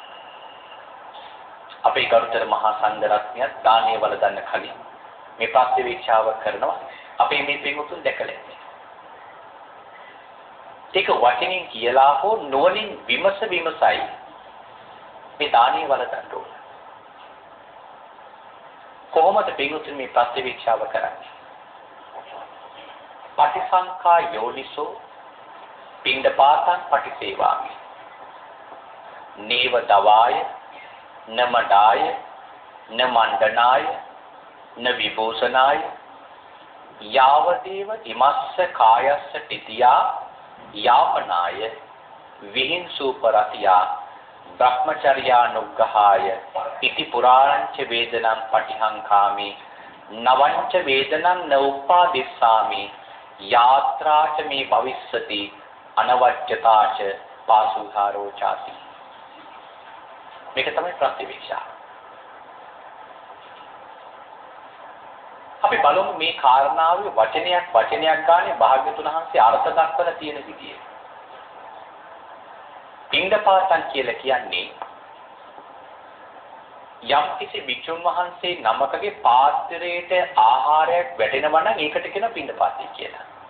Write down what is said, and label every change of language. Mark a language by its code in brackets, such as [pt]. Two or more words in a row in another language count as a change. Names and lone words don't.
[si] අපේ ගරුතර මහා සංඝරත්නයත් දානීය වළඳන්න කලින් මේ ප්‍රතිවේක්ෂාව කරනවා. අපේ මේ පින්වතුන් දැකලා ඉන්නේ. ඒක වචනින් කියලා හෝ නුවණින් විමසයි මේ දානීය වළඳන්න ඕන. කොහොමද පින්වතුන් මේ ප්‍රතිවේක්ෂාව කරන්නේ? [pi] පටිසංඛා යෝනිසෝ පින්ඩපාතං පටිසේවාමි. නේව දවාය නමඩාය නමණ්ඩනාය නවිභූෂනාය යාවදේව ඉමස්ස කායස්ස තිතියා යාපනාය විහිංසූපරතියා බ්‍රහ්මචර්යානුග්ගහාය ඉති පුරාණංච වේදනං පටිහංකාමි නවංච වේදනං නෝපාදිස්සාමි යාත්‍රාච මේ භවිස්සති අනවජ්‍යතාච පාසුහාරෝ ചാති. [si] මේක තමයි ප්‍රතිවේක්ෂා. අපි බලමු මේ කාරණාවේ වචනයක් ගානේ භාග්‍යතුන් වහන්සේ අර්ථ දක්වලා තියෙන විදිය. පින්ඩපාතං කියලා කියන්නේ යම් කිසි භික්ෂුන් වහන්සේ නමකගේ පාත්‍රයට ආහාරයක් වැටෙනවා නම් ඒකට කියන පින්ඩපාතය කියලා.